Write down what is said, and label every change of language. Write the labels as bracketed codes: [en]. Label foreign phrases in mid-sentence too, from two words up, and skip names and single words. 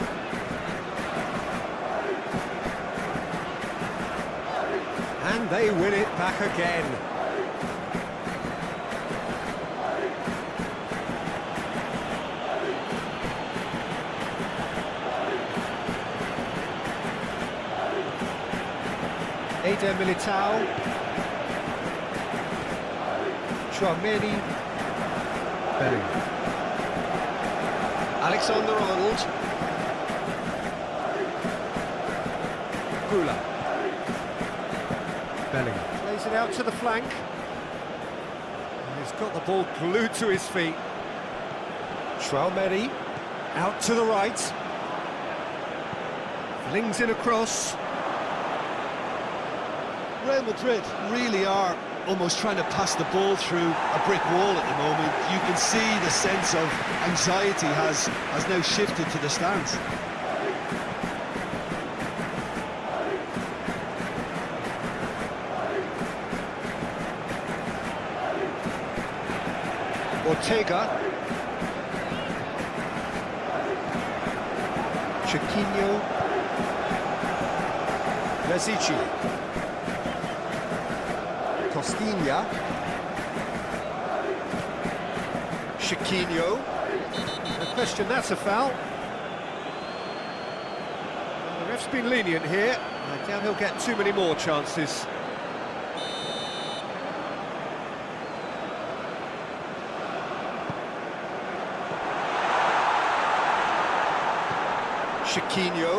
[en] And they win it back again. Eder Militao. Chouameni. Bellingham. Alexander-Arnold. Kula. Bellingham plays it out to the flank. And he's got the ball glued to his feet. Chouameni out to the right. Flings it across. Real Madrid really are almost trying to pass the ball through a brick wall at the moment. You can see the sense of anxiety has now shifted to the stands. Ortega. Chiquinho. Yazici. Costinha. Chiquinho. No question that's a foul. Well, the ref's been lenient here. I doubt he'll get too many more chances. Chiquinho.